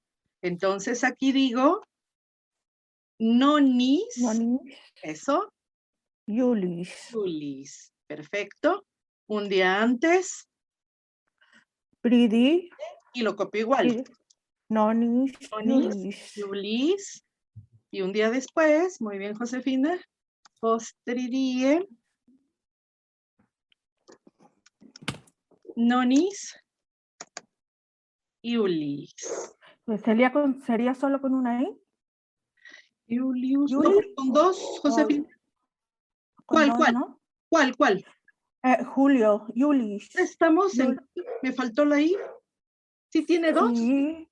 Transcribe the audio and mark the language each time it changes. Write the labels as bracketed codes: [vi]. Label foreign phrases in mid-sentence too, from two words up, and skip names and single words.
[es] Entonces aquí digo nonis, eso, iulis. Perfecto. Un día antes, Pridi, y lo copio igual. nonis, iulis. Y un día después, muy bien, Josefina, [la] postridie, nonis, iulis. [es] ¿Sería solo con una I? Iulius. No, Iulis. con 2, Josefina. ¿Cuál? ¿No? ¿Cuál? Julio, Iulis. Estamos en... ¿Me faltó la I? ¿Sí tiene 2? Sí.